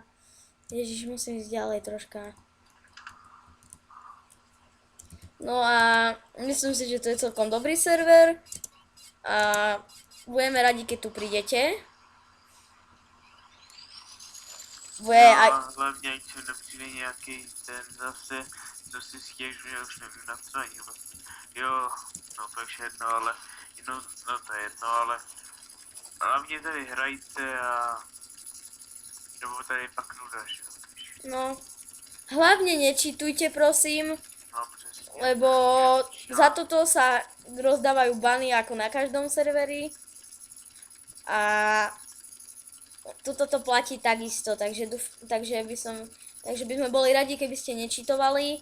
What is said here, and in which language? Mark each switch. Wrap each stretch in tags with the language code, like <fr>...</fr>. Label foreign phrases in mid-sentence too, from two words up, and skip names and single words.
<sk>Ježiš, musím ísť ďalej troška. No a myslím si, že to je celkom dobrý server. A budeme radi, keď tu prídete. Bude No aj...</sk> <cs>a hlavně, ať se nepřijde nějaký ten zase, co si stěžuje, už nevím na co ani vlastně. Jo, no to je jedno, ale, no to je jedno, ale hlavně tady hrajte a, nebo tady pak nuda, že jo. No.</cs> <sk>Hlavne nečítujte, prosím,</sk> <cs>No přesně.</cs> <sk>lebo za toto sa rozdávajú bany ako na každom serveri. A toto to platí takisto, takže by sme boli radi, keby ste nečítovali.</sk>